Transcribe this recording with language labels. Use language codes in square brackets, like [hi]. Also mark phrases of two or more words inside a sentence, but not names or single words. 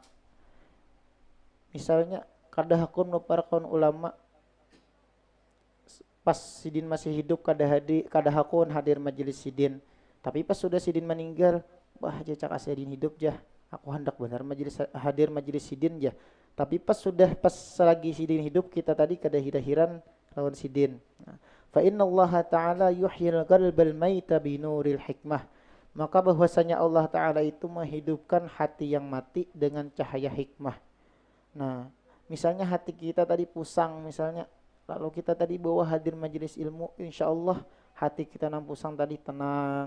[bjn] Misalnya kada hakun beparak lawan ulama pas sidin masih hidup, kada hakun hadir majelis sidin. Tapi pas sudah sidin meninggal, wah cak asidin hidup jah, aku hendak benar hadir majelis sidin jah. Tapi pas lagi sidin hidup, kita tadi kada hidahiran lawan sidin. [ar] فإن الله تعالى يحيي القلب الميت بنور الحكمة. [bjn] Maka bahwasanya Allah Ta'ala itu menghidupkan hati yang mati dengan cahaya hikmah. Nah, misalnya hati kita tadi pusang misalnya, lalu kita tadi bawa hadir majelis ilmu, [ar] إن شاء الله [bjn] hati kita nang pusang tadi tenang.